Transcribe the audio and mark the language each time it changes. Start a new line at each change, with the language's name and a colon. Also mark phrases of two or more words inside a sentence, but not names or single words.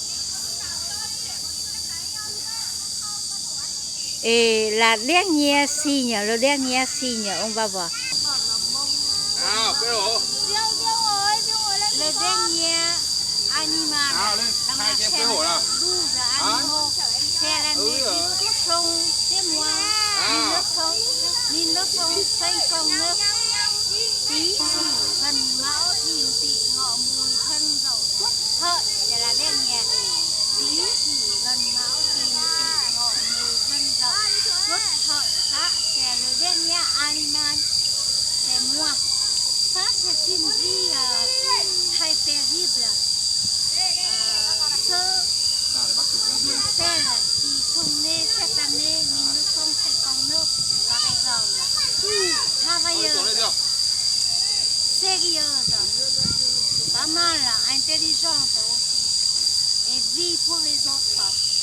French: Et le dernier signe, on va voir. Le dernier animal dans la chaîne, 12 animaux, c'est l'année du cochon, c'est moi, 1959.
Vietnamese: Tý Sửu Dần Mão Thìn Tỵ Ngọ Mùi Thân Dậu Tuất Hợi,
French: c'est la dernière.
Vietnamese: Tý Sửu Dần Mão Thìn Tỵ Ngọ Mùi Thân Dậu Tuất Hợi,
French: ça c'est le dernier animal, c'est moi. Ça c'est une vie très paisible. Ceux qui sont nés cette année 1959 par exemple, travailleurs, sérieuse, pas mal, intelligente aussi, et vie pour les autres.